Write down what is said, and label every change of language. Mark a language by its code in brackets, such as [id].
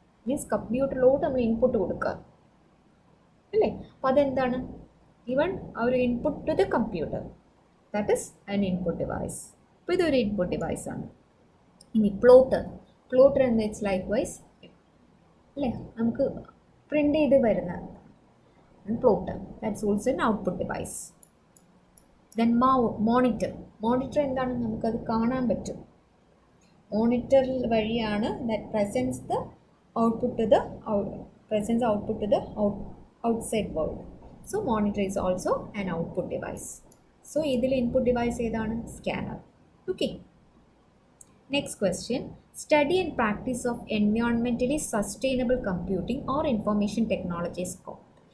[ml] Means കമ്പ്യൂട്ടറിലോട്ട് നമ്മൾ input കൊടുക്കുക അല്ലേ. അപ്പോൾ അതെന്താണ്, [en] given our input to the computer, that is an input device. [ml] അപ്പോൾ ഇതൊരു ഇൻപുട്ട് ഡിവൈസ് ആണ്. ഇനി പ്ലോട്ടർ എന്ന് വെച്ചാൽ ലൈക്ക്വൈസ് അല്ലേ, നമുക്ക് പ്രിൻ്റ് ചെയ്ത് വരുന്ന plotter, [en] That's also an output device. [ml] Then monitor എന്താണ്, നമുക്കത് കാണാൻ പറ്റും. മോണിറ്റർ വഴിയാണ് [en] That presents output to the outside world. So monitor is also an output device. [ml] So ഇതിൽ input device ഏതാണ്, scanner. [en] Okay. Next question, study and practice of environmentally sustainable computing or information technology is called.